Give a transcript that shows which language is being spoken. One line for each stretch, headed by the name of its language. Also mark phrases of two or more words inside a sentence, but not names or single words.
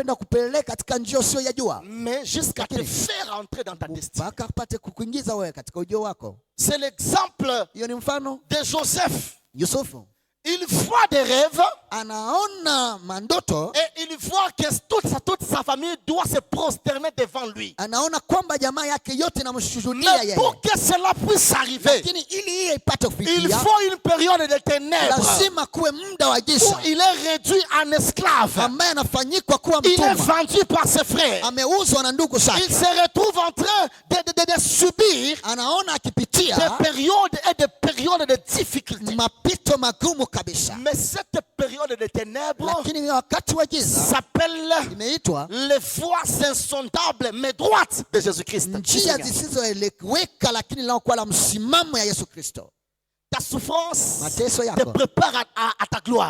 French: Mais jusqu'à te faire entrer dans ta destinée. C'est l'exemple de Joseph. il voit des rêves.
Swahili: Anaona mandoto.
French: Et il voit que toute sa famille doit se prosterner devant lui.
Swahili: Anaona kwamba jamaa yake yote inamshuhudia yeye.
French: Mais pour que cela puisse arriver,
Swahili: lakini ili hiyo ipate kufikia,
French: il faut une période de ténèbres.
Swahili: Lazima kuwe muda wa giza.
French: Où il est réduit en esclave.
Swahili: Ambaye anafanyikwa kuwa mtumwa.
French: Il est vendu par ses frères.
Swahili: Ameuzwa na ndugu zake.
French: Il se retrouve en train de subir.
Swahili: Anaona akipitia
French: des périodes et des périodes de difficultés.
Swahili: Mapito magumu kabisa.
French: Mais cette période de ténèbres s'appelle les voies insondables mais droites de Jésus-Christ. Ta souffrance te prépare à ta gloire.